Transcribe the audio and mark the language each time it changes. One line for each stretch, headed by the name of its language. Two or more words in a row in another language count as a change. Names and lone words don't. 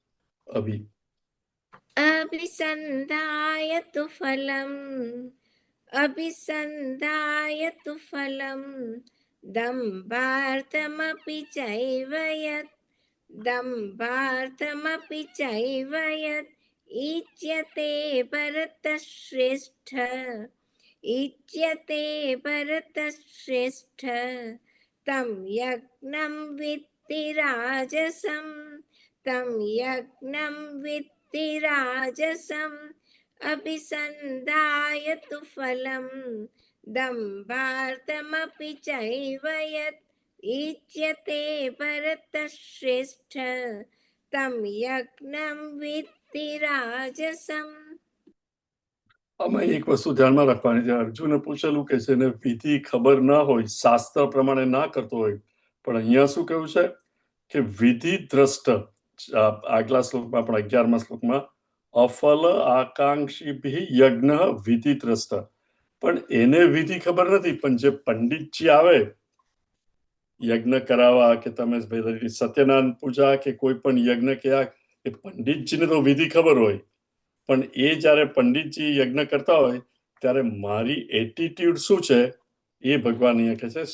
Sanskrit: અભિસંધાયતુ ફલમ દંભાર્થમપી ચૈવ યત ઈચ્યતે ભરતશ્રેષ્ઠ इच्यते भरतश्रेष्ठ तं यज्ञं विद्धि राजसं तं यज्ञं विद्धि राजसम् अभिसन्धाय तु फलं दम्भार्थमपि चैव यत् इच्यते भरतश्रेष्ठ तं यज्ञं विद्धि राजसम्.
Gujarati: આમાં એક વસ્તુ ધ્યાનમાં રાખવાની છે. અર્જુને પૂછેલું કે જેને વિધિ ખબર ના હોય, શાસ્ત્ર પ્રમાણે ના કરતો હોય, પણ અહીંયા શું કહ્યું છે કે
Sanskrit: વિધિ દ્રષ્ટ,
Gujarati: આગલા શ્લોકમાં પણ 11મા શ્લોકમાં
Sanskrit: અફલ આકાંક્ષી યજ્ઞ વિધિ દ્રષ્ટ,
Gujarati: પણ એને વિધિ ખબર નથી, પણ જે પંડિતજી આવે યજ્ઞ કરાવવા કે તમે સત્યનારાયણ પૂજા કે કોઈ પણ યજ્ઞ કે એ પંડિતજીને તો વિધિ ખબર હોય, પણ એ જ્યારે પંડિતજી યજ્ઞ કરતા હોય ત્યારે મારી એટીટ્યુડ શું છે એ ભગવાન અહીંયા કહે છે.